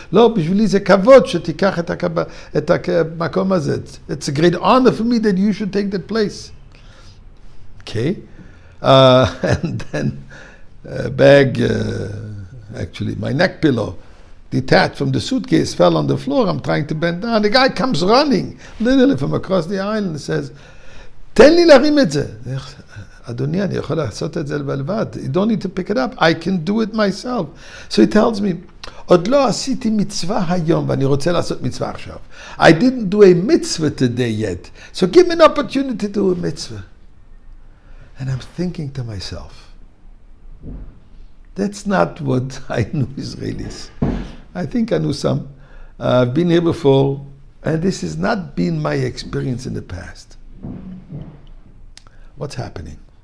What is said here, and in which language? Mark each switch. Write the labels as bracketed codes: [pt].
[he] לא, בשבילי זה כבוד שתיקח את המקום הזה. [en] It's a great honor for me that you should take that place. Okay. And then bag, actually my neck pillow, detached from the suitcase, fell on the floor. I'm trying to bend down. The guy comes running, literally from across the aisle, and says, [he] תן לי להרים את זה. אדוני, אני יכול לעשות את זה לבד. [en] You don't need to pick it up. I can do it myself. So he tells me, [he] עוד לא עשיתי מצווה היום, ואני רוצה לעשות מצווה עכשיו. [en] I didn't do a mitzvah today yet. So give me an opportunity to do a mitzvah. And I'm thinking to myself, that's not what I knew Israelis. I think I knew some. I've been here before, and this has not been my experience in the past. What's happening?